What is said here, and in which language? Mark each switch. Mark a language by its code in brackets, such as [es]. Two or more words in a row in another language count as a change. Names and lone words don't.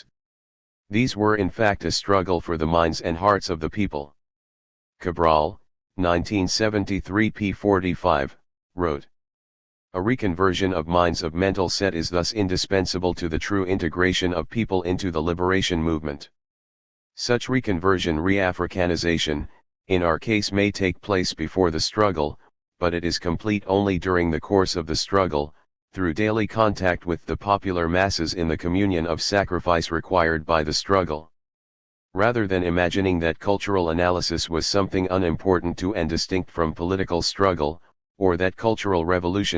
[en] These were in fact a struggle for the minds and hearts of the people. Cabral, 1973 p. 45, wrote, "A reconversion of minds of mental set is thus indispensable to the true integration of people into the liberation movement. Such reconversion, re-Africanization, in our case may take place before the struggle, but it is complete only during the course of the struggle, through daily contact with the popular masses in the communion of sacrifice required by the struggle. Rather than imagining that cultural analysis was something unimportant to and distinct from political struggle, or that cultural revolution